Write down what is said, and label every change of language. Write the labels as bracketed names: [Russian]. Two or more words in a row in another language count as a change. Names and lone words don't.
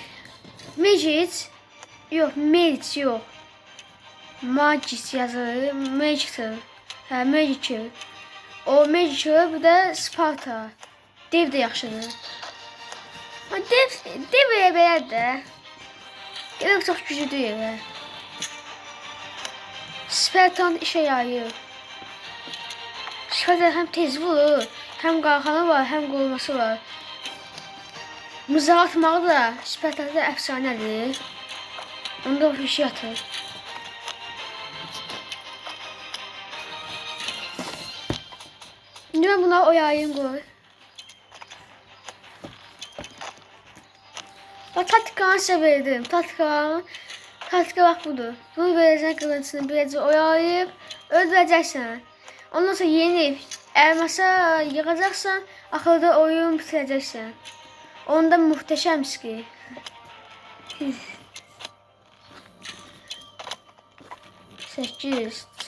[Azerbaijani] Mage yox. Magis yazılır. Magic. O Magic, bu da Sparta. Dev də yaxşıdır. Dev belədir də. Dev çox güclüdür elə. [Turkish] Spartan işe yarıyor. [Azerbaijani] Spartan hem tez vurur, hem qalxanı var, hem qolması var. Mızrağı atmağı da Spartanda əfsanədir. Onda o bir şey atır. İndi mən buna oyayım qoy. Taktikanı sizə verdim. [Turkish] Taktika bak budur. Bunu vereceksin, kılıncını böylece oyalayıp öldüreceksin. Ondan sonra yenip elmasa yıkacaksan, akılda oyun bitireceksin. Onda muhteşem ki. Sekiz.